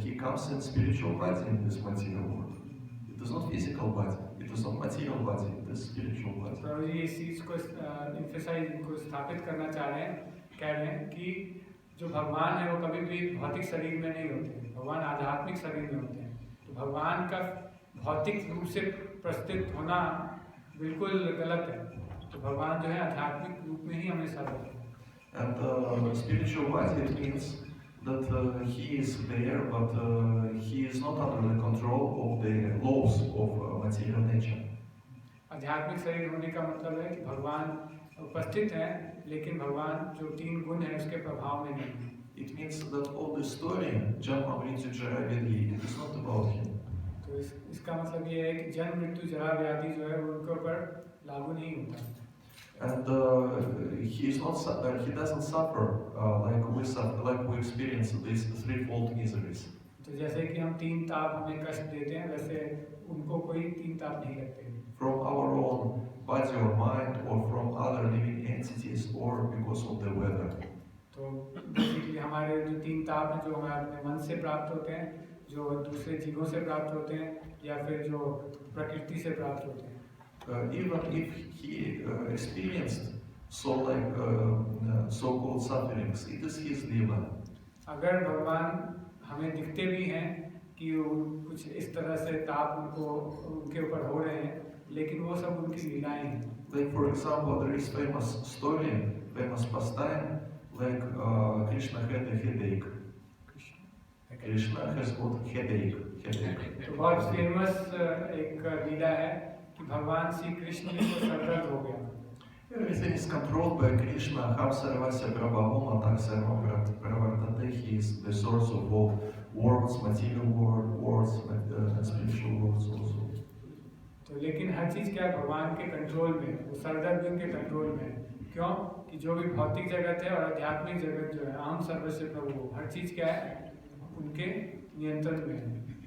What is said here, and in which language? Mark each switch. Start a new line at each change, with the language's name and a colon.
English: He comes in spiritual body in this material world. It is not physical body, it is not material body, it is spiritual body.
Hindi: प्रभुजी इस चीज़ को emphasize को स्थापित करना चाह रहे हैं, कह रहे हैं कि जो भगवान है वो कभी भी भौतिक शरीर में नहीं होते, भगवान आध्यात्मिक शरीर में होते हैं। तो भगवान का भौतिक रूप से प्रस्तुत होना बिल्कुल गलत है। तो भगवान जो है आध्यात्मिक रूप में ही हमेशा रहते हैं।
English: And spiritual body, it means that He is there, but He is not under the control of the laws of material nature.
Hindi: आध्यात्मिक शरीर होने का मतलब है कि भगवान उपस्थित हैं, लेकिन भगवान जो तीन गुण है उसके प्रभाव में नहीं है।
English: It means that all the story, Janma Mrityu Jara Vyadhi, it is not about Him.
Hindi: तो इसका मतलब ये है कि जन्म मृत्यु जरा व्याधि जो है वो उनके ऊपर लागू नहीं होता।
English: And he is not. He doesn't suffer like we experience these threefold miseries.
Hindi: तो जैसे कि हम तीन ताप हमें कष्ट देते हैं, वैसे उनको कोई तीन ताप नहीं लगते।
English: From our own body or mind, or from other living entities, or because of the weather.
Hindi: तो बेसिकली हमारे जो तीन ताप हैं जो हमें अपने मन से प्राप्त होते हैं, जो दूसरे जीवों से प्राप्त होते हैं, या फिर जो प्रकृति से प्राप्त होते हैं।
English: Even if he experienced so-called sufferings, it is his lila.
Hindi: अगर भगवान हमें दिखते भी हैं कि कुछ इस तरह से ताप उनके ऊपर हो रहे हैं, लेकिन वो सब उनकी लीलाएं हैं।
English: Like for example, there is famous story, famous pastime, like Krishna had a headache. Krishna has got headache.
Hindi: तो बहुत फेमस एक लीला है कि भगवान श्री कृष्ण को सर दर्द हो गया।
English: Everything is controlled by Krishna.
Sanskrit: Ham sarvasya prabhavoma tak sarvam pravartate.
English: He is the source of all worlds, material worlds, and spiritual worlds also.
Hindi: तो लेकिन हर चीज क्या भगवान के कंट्रोल में, वो सर दर्द भी उनके कंट्रोल में है। क्यों? कि जो भी भौतिक जगत है और आध्यात्मिक जगत जो है,
Sanskrit: अहम सर्वस्य प्रभु,
Hindi: हर चीज क्या है उनके नियंत्रण में है।